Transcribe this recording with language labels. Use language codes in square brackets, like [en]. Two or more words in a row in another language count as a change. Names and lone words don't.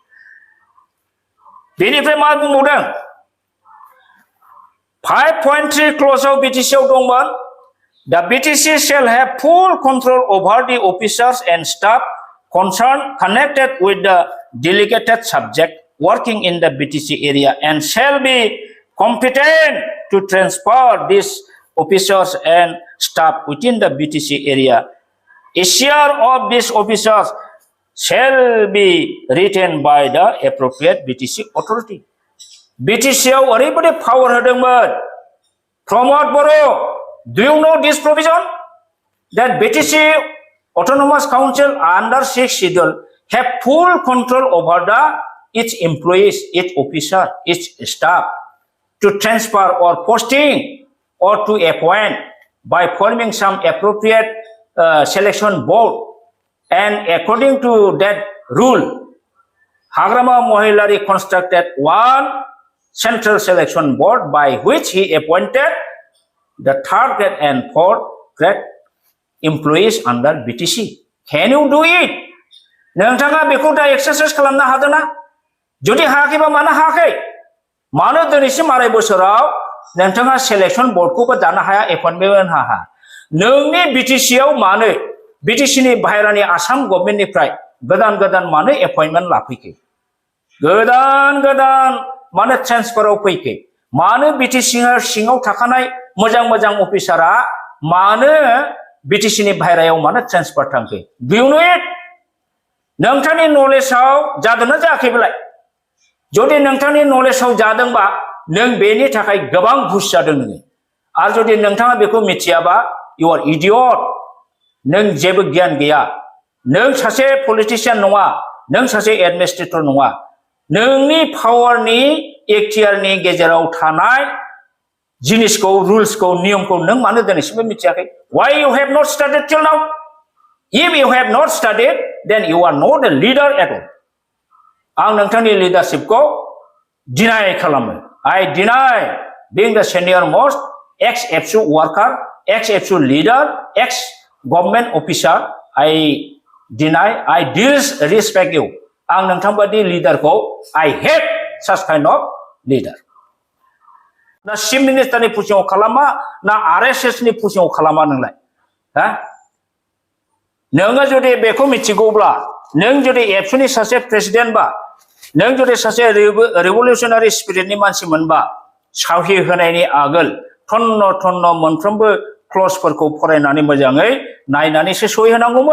[brx] बेनिफ्राय मा बुंबावदों 5.3 क्ल'जआव बिटिसिआव दंमोन [en] The BTC shall have full control over the officers and staff concerned connected with the delegated subject working in the BTC area and shall be competent to transfer these officers and staff within the BTC area. A share of these officers shall be retained by the appropriate BTC authority. [brx] BTC आव ओरैबायदि power होदोंमोन प्रमोद बर' [en] do you know this provision that BTC Autonomous Council under 6th schedule have full control over its employees, its officer, its staff to transfer or posting or to appoint by forming some appropriate selection board, and according to that rule, Hagrama Mohilari constructed one central selection board by which he appointed the third grade and fourth grade employees under BTC. Can you do it? [brx] नोंथाङा बेखौ दा एक्सारसाइज खालामनो हादोंना? जुदि हायाखैबा मानो हायाखै? मानो दिनैसिम आराय बोसोराव नोंथाङा सेलेक्शन बोर्डखौबो दानो हाया, एपइन्टमेन्ट हाया? नोंनि BTC आव मानो BTC नि बाहेरानि आसाम गभर्नमेन्टनिफ्राय गोदान गोदान मानो एपइन्टमेन्ट लाफैखै? गोदान गोदान मानो ट्रेन्सफाराव फैखै? मानो BTC सिङाव थाखानाय मोजां मोजां अफिसारा मानो BTC नि बाहेरायाव मानो ट्रेन्सफार थांखै? [en] Do you know it? [brx] नोंथांनि नलेजआव जादोंना जायाखैब्लाय? जुदि नोंथांनि नलेजआव जादोंबा नों बेनि थाखाय गोबां घुस जादों नोङो। आरो जुदि नोंथाङा बेखौ मिथियाबा [en] you are idiot. [brx] नों जेबो गियान गैया। नों सासे पलिटिशियान नङा, नों सासे एडमिनिस्ट्रेटर नङा। नोंनि पावारनि एक्टियारनि गेजेराव थानाय जिनिसखौ, रुल्सखौ, नियमखौ नों मानो दिनैसिमबो मिथियाखै? [en] Why you have not studied till now? If you have not studied, then you are not a leader at all. [brx] आं नोंथांनि लिडारशिपखौ डिनाय खालामो. [en] I deny being the senior most ex-FSU worker, ex-FSU leader, ex-government officer. I deny, I disrespect you. [brx] आं नोंथांबादि लिडारखौ [en] I hate such kind of leader. [brx] ना चिफ मिनिस्टारनि पुजिङाव खालामा, ना RSS नि पुजिङाव खालामा नोंलाय? हा? नोङो जुदि बेखौ मिथिगौब्ला, नों जुदि एबसुनि सासे प्रेसिडेन्ट बा, नों जुदि सासे रिभलिउसनारि स्पिरिटनि मानसि मोनबा, सावहि होनायनि आगोल थन्न थन्न मोनफ्रोमबो क्लजफोरखौ फरायनानै मोजाङै नायनानैसो सहि होनांगौमोन।